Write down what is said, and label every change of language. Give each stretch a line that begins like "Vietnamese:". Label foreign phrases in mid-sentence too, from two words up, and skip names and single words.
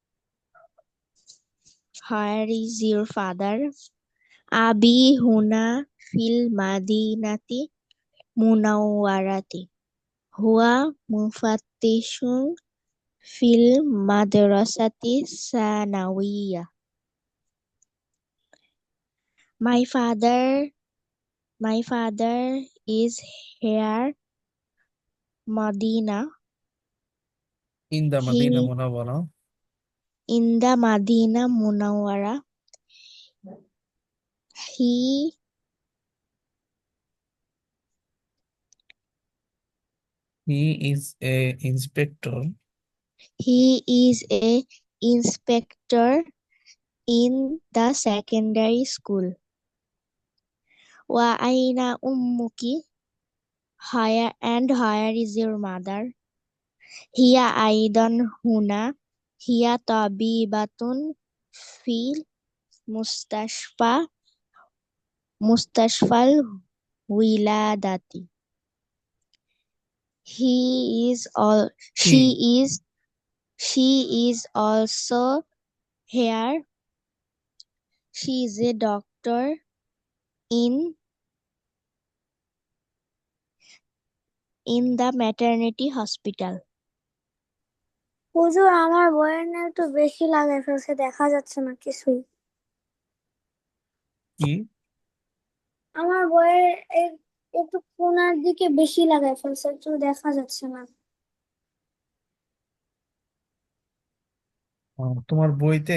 English: Where is your father?
Arabic: أبي هنا في المدينة المنورة. هو مفتش في المدرسة الثانوية.
English: My father is here Madina. in the Madina He
Arabic: মুনাওয়ারা।
English: in the Madina Munawwara. He he is a inspector is a inspector in the secondary school.
Arabic: وأين أمك?
English: Where is your mother?
Arabic: هي أيضا هنا. هي طبيبة في مستشفى الولادة.
English: He is all
Bangla: কি
English: she is also here. She is a doctor in the maternity hospital.
Bangla: হুজুর আমার বইয়ের না একটু বেশি লাগাই ফেলছে, দেখা যাচ্ছে না কিছুই। কি? আমার বইয়ের একটু কোণার দিকে বেশি লাগাই ফেলছে, একটু দেখা যাচ্ছে না। তোমার বইতে?